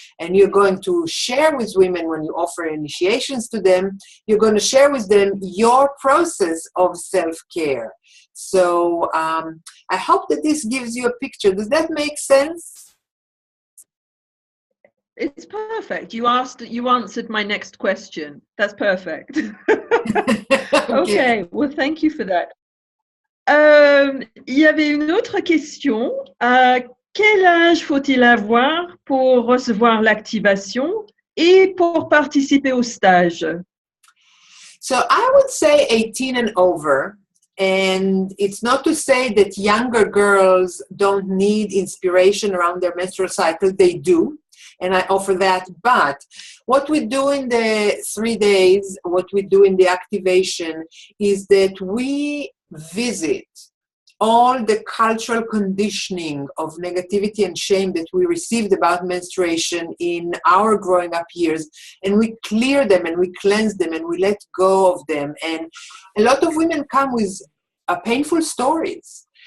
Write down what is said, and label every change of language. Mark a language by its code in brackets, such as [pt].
[en] And you're going to share with women, when you offer initiations to them, you're going to share with them your process of self-care. So I hope that this gives you a picture. Does that make sense? It's perfect. You answered my next question. That's perfect. Okay. Well, thank you for that. [fr] Il y avait une autre question. Quel âge faut-il avoir pour recevoir l'activation et pour participer au stage? [en] So I would say 18 and over. And it's not to say that younger girls don't need inspiration around their menstrual cycle. They do. And I offer that. But what we do in the 3 days, what we do in the activation, is that we visit all the cultural conditioning of negativity and shame that we received about menstruation in our growing up years, and we clear them and we cleanse them and we let go of them. And a lot of women come with painful stories.